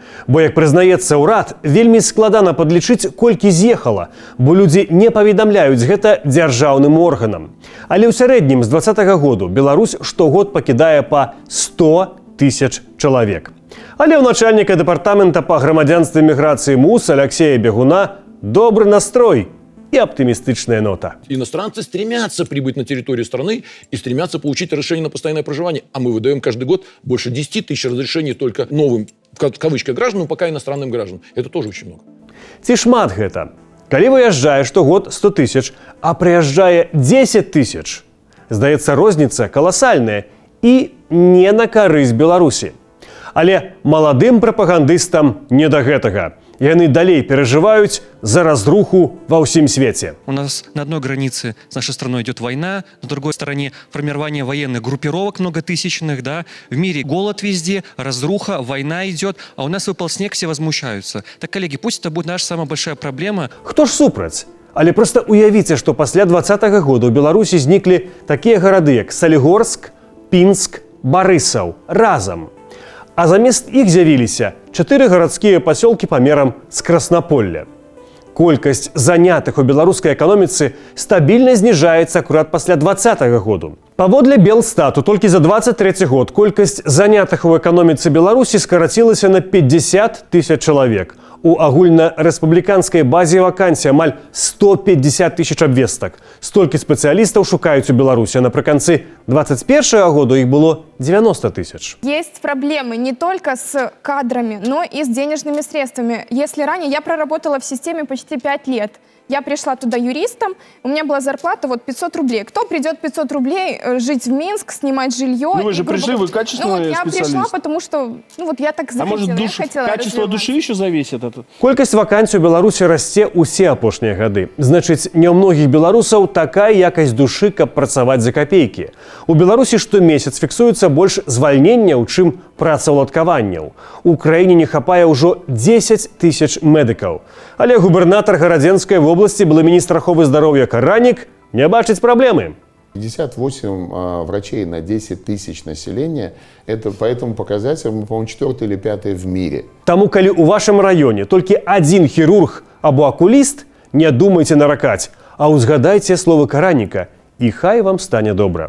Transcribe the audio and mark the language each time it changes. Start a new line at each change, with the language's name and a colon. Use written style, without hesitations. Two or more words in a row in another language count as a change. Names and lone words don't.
Belarusian: Бо, як прызнаецца ўрад, вельмі складана падлічыць, колькі з'ехала, бо людзі не паведамляюць гэта дзяржаўным органам. Але ў сярэднім з 2020 году Беларусь штогод пакідае па 100 000 чалавек. Але ў начальніка дэпартамента па грамадзянстве і міграцыі МУС Алексея Бегуна добры настрой
Russian: и оптимистичная нота. Иностранцы стремятся прибыть на территорию страны и стремятся получить разрешение на постоянное проживание. А мы выдаем каждый год больше 10 000 разрешений только новым, в кавычках, гражданам, пока иностранным гражданам. Это тоже очень много.
Belarusian: Ці шмат гэта? Калі выязджае штогод 100 000, а прыязджае 10 000, здаецца, розніца каласальная і не на карысць Беларусі. Але маладым прапагандыстам не да гэтага. Яны далей
Russian: переживают за разруху во всем свете. У нас на одной границе с нашей страной идет война, на другой стороне формирование военных группировок многотысячных, в мире голод везде, разруха, война идет, а у нас выпал снег, все возмущаются. Так, коллеги, пусть это будет наша самая большая проблема.
Belarusian: Кто ж супраць? Але просто уявіце, што пасля 2020 года ў Беларусі зніклі такія гарады, як Салігорск, Пінск, Барысаў разам. А замест іх з'явіліся 4 гарадскія пасёлкі памерам з Краснаполля. Колькасць занятых у беларускай эканоміцы стабільна зніжаецца акурат пасля 2020 году. Паводле Белстату, толькі за 23 год колькасць занятых у эканоміцы Беларусі скарацілася на 50 000 чалавек. У агульнарэспубліканскай базе вакансій амаль 150 000 абвестак. Столькі спецыялістаў шукаюць у Беларусі, а напрыканцы 2021 года іх было 90 000.
Russian: Есть проблемы не только с кадрами, но и с денежными средствами. Если ранее я проработала в системе почти 5 лет, я пришла туда юристом, у меня была зарплата 500 рублей. Кто придет 500 рублей жить в Минск, снимать жилье? Ну вы же пришли, вы качественный я специалист. Пришла, потому что я так захотела. А может, качество души еще зависит?
Belarusian: Колькасць вакансій у Беларусі расце ўсе апошнія гады. Значыць, не ў многіх беларусаў такая якасць душы, каб працаваць за капейкі. У Беларусі штомесяц фіксуецца больш звальненняў, чым працаўладкаванняў. У краіне не хапае ўжо 10 000 медыкаў. Але губернатар Гарадзенскай вобласці, былы міністр аховы здароўя Каранік, не бачыць праблемы.
Russian: 58 врачей на 10 000 населения, это по этому показателю, мы, по-моему, 4 или 5 в мире.
Belarusian: Таму, калі ў вашым раёне толькі адзін хірург або акуліст, не думайце наракаць, а ўзгадайце словы Караніка, і хай вам стане добра.